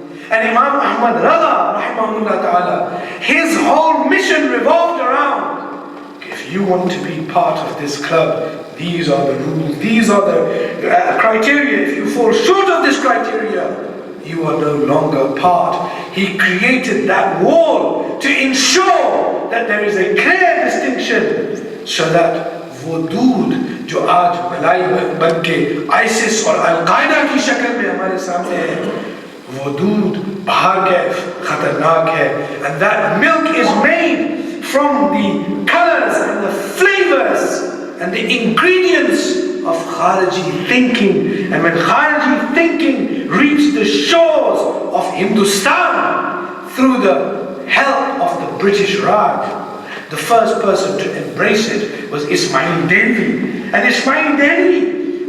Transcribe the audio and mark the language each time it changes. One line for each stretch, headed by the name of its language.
English: And Imam Ahmad Rada rahimahullah ta'ala, his whole mission revolved around, if you want to be part of this club, these are the rules, these are the criteria. If you fall short of this criteria, you are no longer part. He created that wall to ensure that there is a clear distinction, so that
Hindi: वो दूध जो आज मलाई बन के ISIS और al Qaeda की शक्ल में हमारे सामने है, वो दूध बाहर के खतरनाक है.
English: And that milk is made from the colors and the flavors and the ingredients of Khariji thinking. And when Khariji thinking reached the shores of Hindustan through the help of the British Raj, the first person to embrace it was Ismail Delhi. And Ismail Delhi